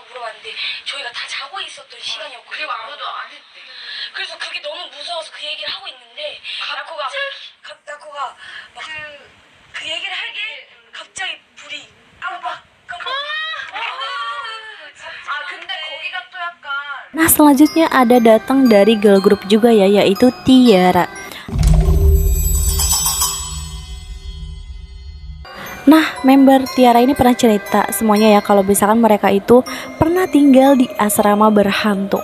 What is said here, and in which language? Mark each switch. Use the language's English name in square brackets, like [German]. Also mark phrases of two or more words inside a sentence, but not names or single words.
[Korean] 물어봤는데 저희가 다 자고 있었던 시간이었거든요. 그리고 아무도 안 했대. 그래서 그게 너무 무서워서 그 얘기를 하고 있는데 나코가 막 그 얘기를 하게 갑자기 불이 깜빡 아 근데 거기가 또 약간 [Indonesian] Nah selanjutnya ada datang dari girl group juga ya, yaitu Tiara. Nah, member Tiara ini pernah cerita semuanya ya kalau misalkan mereka itu pernah tinggal di asrama berhantu.